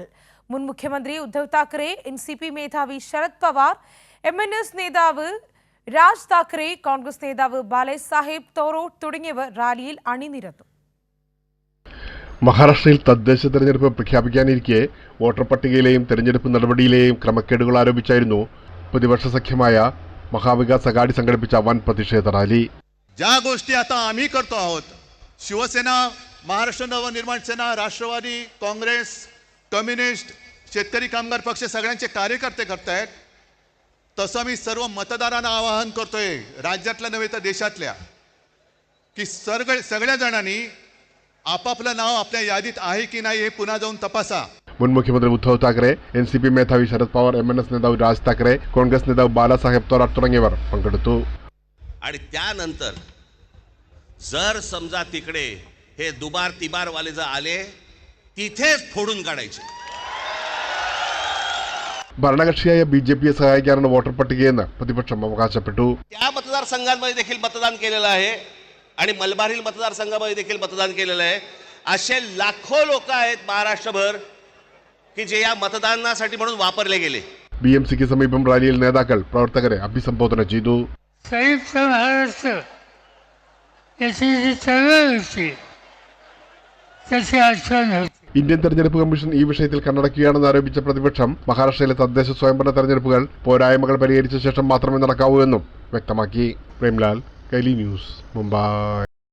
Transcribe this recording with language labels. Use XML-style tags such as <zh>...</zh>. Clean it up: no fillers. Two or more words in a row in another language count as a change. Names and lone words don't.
<ml>മുൻ മുഖ്യമന്ത്രി ഉദ്ധവ് താക്കറെ, എൻസിപി മേധാവി ശരത് പവാർ, MNS നേതാവ് രാജ് താക്കറെ, കോൺഗ്രസ് നേതാവ് ബാലസാഹേബ് തോറോട്ട് തുടങ്ങിയവർ റാലിയിൽ അണിനിരന്നു. മഹാരാഷ്ട്രയിൽ തദ്ദേശ തെരഞ്ഞെടുപ്പ് പ്രഖ്യാപിക്കാനിരിക്കെ വോട്ടർ പട്ടികയിലെയും തെരഞ്ഞെടുപ്പ് നടപടിയിലെയും ക്രമക്കേടുകൾ ആരോപിച്ചായിരുന്നു പ്രതിപക്ഷ സഖ്യമായ മഹാവികാസ് ആഘാഡി സംഘടിത വൻ പ്രതിഷേധ റാലി.</ml> <mr>ज्या गोष्टी आता आम्ही करतो आहोत, शिवसेना, महाराष्ट्र नवनिर्माण सेना, राष्ट्रवादी काँग्रेस, कम्युनिस्ट, शेतकरी कामगार पक्ष सगळ्यांचे कार्यकर्ते करतायत, तसं मी सर्व मतदारांना आवाहन करतोय, राज्यातल्या नव्हे तर देशातल्या, की सगळ्या जणांनी आपापलं नाव आपल्या यादीत आहे की नाही हे पुन्हा जाऊन तपासा.</mr> <ml>മുൻ മുഖ്യമന്ത്രി ഉദ്ധവ് താക്കറെ, NCP മേധാവി ശരത് പവാർ, MNS നേതാവ് രാജ് താക്കറെ, കോൺഗ്രസ് നേതാവ് ബാലസാഹേബ് തോറാട്ട് തുടങ്ങിയവർ പങ്കെടുത്തു.</ml> <mr>आणि त्यानंतर जर समजा तिकडे हे दुबार तिबार वाले जर आले, तिथेच फोडून काढायचे.</mr> <ml>ഭരണകക്ഷിയായ BJPയെ സഹായിക്കാനാണ് വോട്ടർ പട്ടികയെന്ന് പ്രതിപക്ഷം അവകാശപ്പെട്ടു.</ml> <mr>त्या मतदारसंघांमध्ये देखील मतदान केलेलं आहे आणि मलबारील मतदारसंघामध्ये देखील मतदान केलेलं आहे. असे लाखो लोक आहेत महाराष्ट्रभर की जे या मतदानासाठी म्हणून वापरले गेले.</mr> <ml>BMCക്ക് സമീപം റാലിയിൽ നേതാക്കൾ പ്രവർത്തകരെ അഭിസംബോധന ചെയ്തു.</ml> <mr>संयुक्त महाराष्ट्र याची जी चळवळ होती त्याची आठवण होती.</mr> <ml>ഇന്ത്യൻ തെരഞ്ഞെടുപ്പ് കമ്മീഷൻ ഈ വിഷയത്തിൽ കണ്ണടക്കുകയാണെന്ന് ആരോപിച്ച പ്രതിപക്ഷം മഹാരാഷ്ട്രയിലെ തദ്ദേശ സ്വയംഭരണ തെരഞ്ഞെടുപ്പുകൾ പോരായ്മകൾ പരിഹരിച്ച ശേഷം മാത്രമേ നടക്കാവൂ എന്നും വ്യക്തമാക്കി. പ്രേംലാൽ, കൈലി ന്യൂസ്, മുംബൈ.</ml>